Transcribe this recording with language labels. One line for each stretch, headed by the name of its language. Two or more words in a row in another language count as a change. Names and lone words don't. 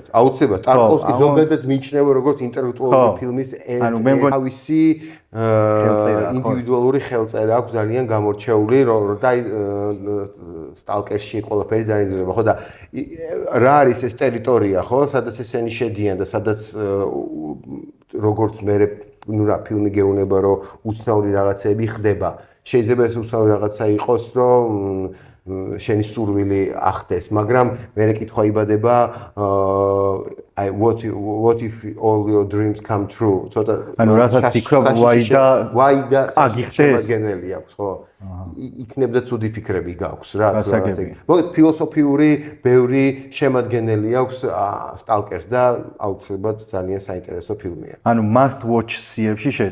Georgian: ტარკოვსკი ზოგადად მიიჩნევა როგორც ინტელექტუალური ფილმის თავისი ინდივიდუალური ხელწერა აქვს ძალიან გამორჩეული და სტალკერში ყველაფერი ძალიან იზრდება, ხო და რა არის ეს ტერიტორია, ხო, სადაც ესენი შედიან და სადაც როგორც მე ნუ რა ფილმი გეუბნება რომ უცნაური რაღაცები ხდება. შეიძლება ეს უცნაური რაღაცა იყოს, რომ შენი სურვილი ახდეს, მაგრამ მერე კითხვა იბადება
English: what if all your dreams come true?
Georgian: ცოტა ანუ რასაც ფიქრობ why და შემადგენელი აქვს, ხო? იქნებდა ცუდი ფიქრები გაქვს რა. მოკლედ ფილოსოფიური ბევრი შემადგენელი აქვს სტალკერს და აუცილებლად ძალიან საინტერესო ფილმია. ანუ
English: must watch
Georgian: სიებში შედის.